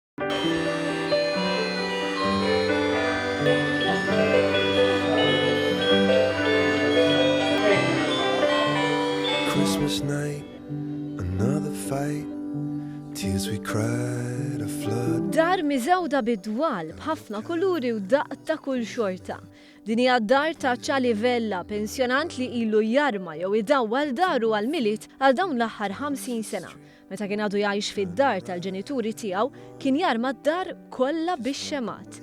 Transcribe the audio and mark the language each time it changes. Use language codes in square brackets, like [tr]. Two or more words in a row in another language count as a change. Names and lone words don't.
[en] Christmas night, another fight, tears we cried, a flood. [mt] Dar miżewda bid-dwal b'ħafna kuluri u daqq ta' kull xorta. Din hija d-dar ta' Ċali Vella, pensjonant li ilu jarma jew idawwal daru għal-miliet għal dawn l-aħħar 50 sena. Meta kien għadu jgħix fid-dar tal-ġenituri tiegħu, kien jarma d-dar kollha bix-xemat.